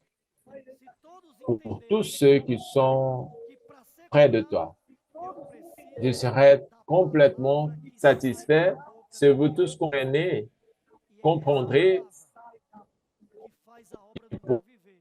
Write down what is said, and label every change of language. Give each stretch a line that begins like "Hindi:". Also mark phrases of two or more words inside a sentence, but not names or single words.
Portuguese: se todos
French: pour tous
Portuguese: entenderem
French: ceux qui sont
Portuguese: que para ser
French: près de
Portuguese: curado,
French: toi.
Portuguese: eu preciso
French: Je serai
Portuguese: da
French: complètement
Portuguese: palavra que
French: satisfait
Portuguese: sai da boca
French: si vous tous comprenez,
Portuguese: E é essa
French: comprendrez
Portuguese: palavra que faz a obra no
French: pour
Portuguese: meu